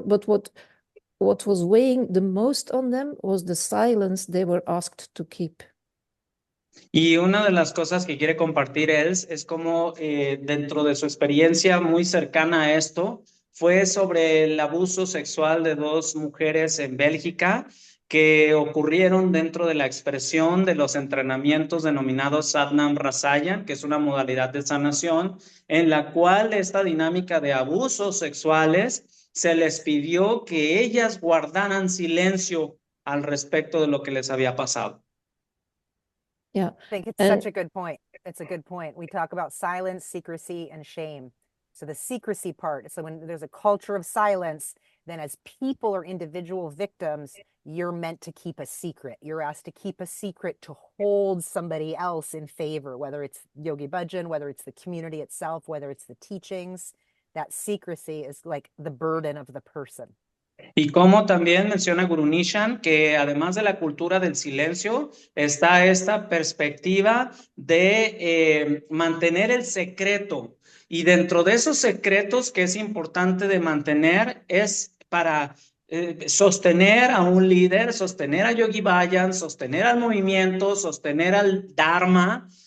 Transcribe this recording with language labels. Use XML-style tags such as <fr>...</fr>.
<en>But what was weighing the most on them was the silence they were asked to keep.</en> <es>Y una de las cosas que quiere compartir él es como dentro de su experiencia muy cercana a esto, fue sobre el abuso sexual de dos mujeres en Bélgica que ocurrieron dentro de la expresión de los entrenamientos denominados Satnam Rasayan, que es una modalidad de sanación, en la cual esta dinámica de abusos sexuales se les pidió que ellas guardaran silencio al respecto de lo que les había pasado.</es> <en>Yeah, I think it's such a good point. It's a good point. We talk about silence, secrecy, and shame. So the secrecy part, so when there's a culture of silence, then as people or individual victims, you're meant to keep a secret. You're asked to keep a secret to hold somebody else in favor, whether it's Yogi Bhajan, whether it's the community itself, whether it's the teachings. That secrecy is like the burden of the person.</en> <es>Y como también menciona Guru Nishan, que además de la cultura del silencio, está esta perspectiva de mantener el secreto. Y dentro de esos secretos que es importante de mantener es para sostener a un líder, sostener a Yogi Bhajan, sostener al movimiento, sostener al Dharma,</es>